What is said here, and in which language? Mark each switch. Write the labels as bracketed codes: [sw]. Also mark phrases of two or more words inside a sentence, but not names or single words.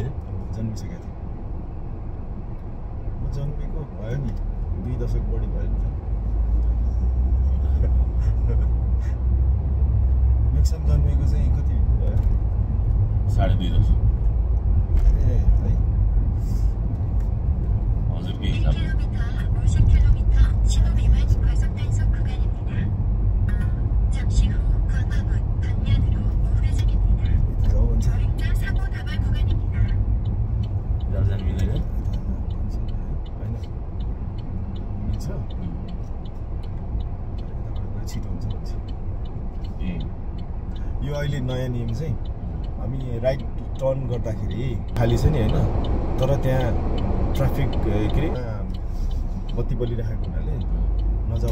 [ne] जन्मिसकेको थिएँ म जन्मेको भयो नि 2 दशक बढी भयो नि म्याक्सिमम जन्मेको चाहिँ कति भयो 2.5 दशक ए है हजुरको हिसाबले [ko] 50km 신호 위반 과속 단속 구간입니다. 잠시 후 광화문 방면으로 우회전입니다. 저릉나 사고 다발 구간입니다. [ne] जान मिल्दैन होइन मिल्छ छिटो हुन्छ भन्छ ए यो अहिले नयाँ नियम चाहिँ हामी [en] right turn [ne] गर्दाखेरि खाली छ नि होइन तर त्यहाँ ट्राफिक के अरे बत्ती बलिरहेको हुनाले नजाऊ